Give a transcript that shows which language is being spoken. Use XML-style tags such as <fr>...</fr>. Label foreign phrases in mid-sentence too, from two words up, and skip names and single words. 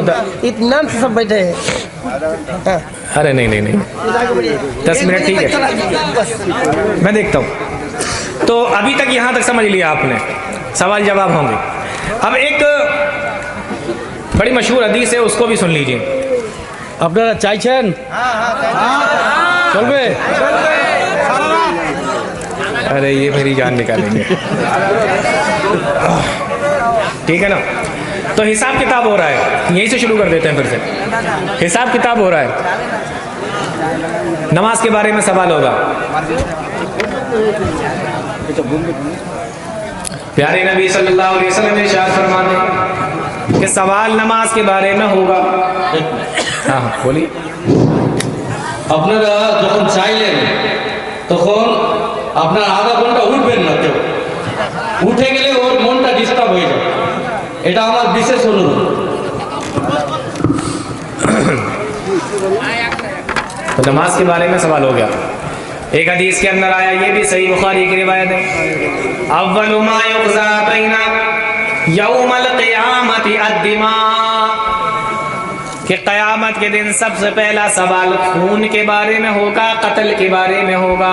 <ur>اطمینان سے سب بیٹھے ہیں. ارے نہیں 10 منٹ ٹھیک ہے, میں دیکھتا ہوں. تو ابھی تک یہاں تک سمجھ لیا آپ نے, سوال جواب ہوں گے. اب ایک بڑی مشہور حدیث ہے, اس کو بھی سن لیجیے.</ur> <bn>আপনারা চাইছেন চলবে?</bn> <ur>ارے یہ میری جان نکالیں گے. ٹھیک ہے نا, تو حساب کتاب ہو رہا ہے, یہیں سے شروع کر دیتے ہیں. پھر سے حساب کتاب ہو رہا ہے. نماز کے بارے میں سوال ہوگا. پیارے نبی صلی اللہ علیہ وسلم نے ارشاد فرماتے ہیں کہ سوال نماز کے بارے میں ہوگا. ہاں بولیے.</ur> <bn>আপনারা যখন চাইলেন তখন আপনার আধা ঘন্টা উঠবেন না, কেউ উঠে গেলে ওর মনটা ডিস্টার্ব হয়ে যাবে. এটা আমার বিশেষ অনুরোধ.</bn> <ur>تو نماز کے بارے میں سوال ہو گیا. ایک حدیث کے اندر آیا, یہ بھی صحیح بخاری کی روایت ہے,</ur> <ar>اول ما یقضى بین یوم القیامت الدماء,</ar> <ur>کہ قیامت کے دن سب سے پہلا سوال خون کے بارے میں ہوگا, قتل کے بارے میں ہوگا.</ur>